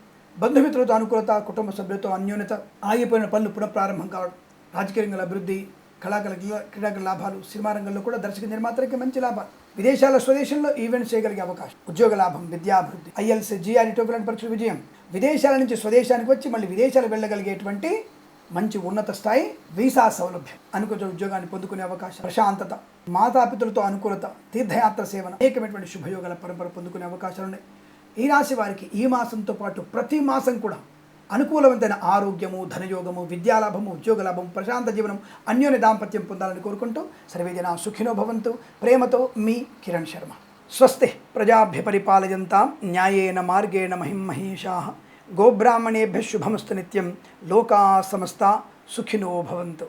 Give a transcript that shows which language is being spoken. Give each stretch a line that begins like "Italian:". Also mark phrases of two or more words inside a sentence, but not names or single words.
Telugu: బంధుమిత్రులతో అనుకూలత, కుటుంబ సభ్యులతో అన్యోన్యత, ఆగిపోయిన పనులు పునఃప్రారంభం కావడం, రాజకీయ రంగంలో అభివృద్ధి, క్రీడాకల లాభాలు, సినిమా రంగంలో కూడా దర్శక నిర్మాతలకి మంచి లాభాలు, విదేశాల స్వదేశంలో ఈవెంట్స్ చేయగలిగే అవకాశం, ఉద్యోగ లాభం, విద్యాభివృద్ధి, ఐఎల్స్, జిఆర్ఈ, టోఫెల్ పరీక్షల విజయం, విదేశాల నుంచి స్వదేశానికి వచ్చి మళ్ళీ విదేశాలు వెళ్ళగలిగేటువంటి మంచి ఉన్నత స్థాయి వీసా సౌలభ్యం, అనుకున్న ఉద్యోగాన్ని పొందుకునే అవకాశం, ప్రశాంతత, మాతాపితులతో అనుకూలత, తీర్థయాత్ర సేవన, అనేకమైనటువంటి శుభయోగాల పరంపర పొందుకునే అవకాశాలు ఉన్నాయి. ఈ రాశి వారికి ఈ మాసంతో పాటు ప్రతి మాసం కూడా అనుకూలవంతమైన ఆరోగ్యము, ధనయోగము, విద్యాలాభము, ఉద్యోగ లాభం, ప్రశాంత జీవనం, అన్యోన్య దాంపత్యం పొందాలని కోరుకుంటూ
Sanskrit: సర్వేజన సుఖినో భవంతు.
Telugu: ప్రేమతో మీ కిరణ్ శర్మ.
Sanskrit: స్వస్తి ప్రజాభ్య పరిపాలయంతాం న్యాయేన మార్గేణ మహిం మహేషాః. గోబ్రాహ్మణేభ్యः శుభమస్తు నిత్యం. లోకా సమస్తా సుఖినో భవంతు.